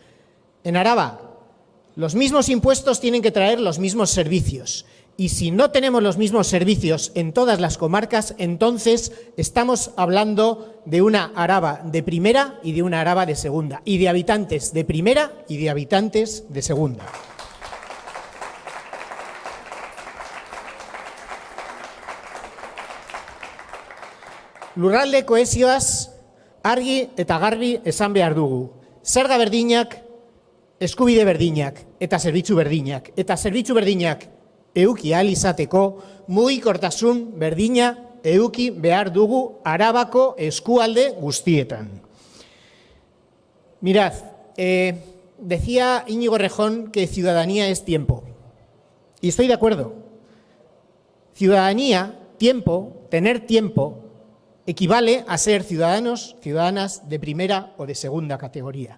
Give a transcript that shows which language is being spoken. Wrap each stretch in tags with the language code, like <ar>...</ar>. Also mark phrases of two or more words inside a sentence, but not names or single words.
<es>En Araba, los mismos impuestos tienen que traer los mismos servicios. Y si no tenemos los mismos servicios en todas las comarcas, entonces estamos hablando de una Araba de primera y de una Araba de segunda, y de habitantes de primera y de habitantes de segunda.</es> <eu>Lurralde kohesioaz argi eta garbi esan behar dugu. Zerga berdinak, eskubide berdinak eta zerbitzu berdinak. Eta zerbitzu berdinak eduki ahal izateko, mugikortasun berdina eduki behar dugu Arabako eskualde guztietan.</eu> <es>Mirad, decía Íñigo Rejón que ciudadanía es tiempo. Y estoy de acuerdo. Ciudadanía, tiempo, tener tiempo, equivale a ser ciudadanos, ciudadanas de primera o de segunda categoría.</es>